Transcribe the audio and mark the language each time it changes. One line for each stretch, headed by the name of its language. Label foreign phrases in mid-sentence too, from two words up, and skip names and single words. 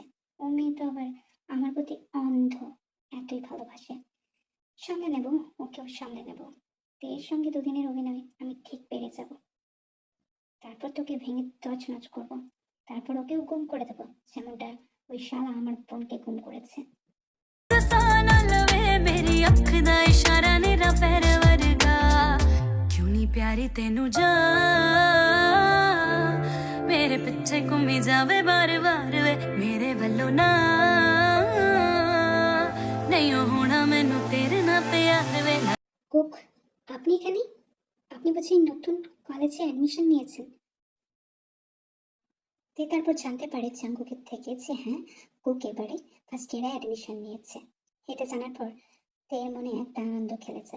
Bangla: ও মেয়ে তো আবার আমার প্রতি অন্ধ, এতই ভালোবাসে। সামলে নেব, ওকেও সামলে নেব। তের সঙ্গে দুদিনের অভিনয় আমি ঠিক পেরে যাব। তারপর তোকে ভেঙে তছনছ করব। তারপর ওকেও গুম করে দেবো, যেমনটা ওই শালা আমার বোনকে গুম করেছে।
Punjabi: ਨਾ ਲਵੇ ਮੇਰੀ ਅੱਖ ਦਾ ਇਸ਼ਾਰਾ ਨਿਰਾ ਪੈਰ ਵਰਗਾ ਕਿਉਂ ਨਹੀਂ ਪਿਆਰੀ ਤੈਨੂੰ ਜਾ ਮੇਰੇ ਪਿੱਛੇ ਘੁੰਮੀ ਜਾਵੇ ਬਾਰ-ਬਾਰ ਵੇ ਮੇਰੇ ਵੱਲੋਂ ਨਾ ਨਹੀਂ ਹੋਣਾ ਮੈਨੂੰ ਤੇਰੇ ਨਾਲ ਪਿਆਰ ਵੇ
Bangla: কুক, আপনি এখানে? আপনি বুঝি নতুন
English: college admission
Bangla: নিয়েছেন? তে তারপর জানতে পারে জাঙ্কুকের থেকে যে হ্যাঁ, কুক এবারে
English: first year admission
Bangla: নিয়েছে। এটা জানার পর তের মনে একটা আনন্দ খেলে যায়।